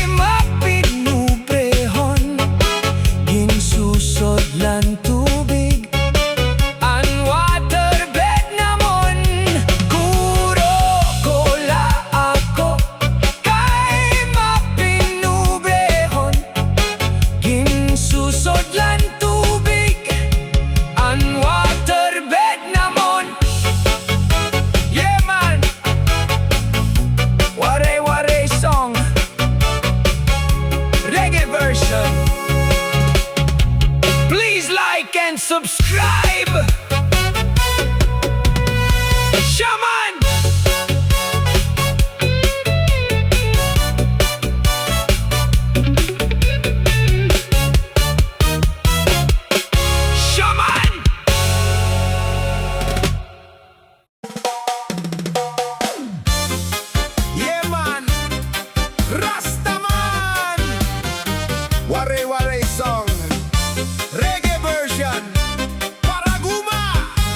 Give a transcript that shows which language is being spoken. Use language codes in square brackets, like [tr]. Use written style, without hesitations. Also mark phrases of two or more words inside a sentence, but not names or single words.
[war] mapinubrehon, ginsusod lan tubig, ang waterbed namon, puro kola ako, kay mapinubrehon, ginsusod lan tubig, ang waterbed namon. [en] Yeah man, Waray waray song, reggae version. Please like and subscribe. Shaman! Shaman! Yeah man, Rastaman! Waray waray song, reggae version, Paraguma!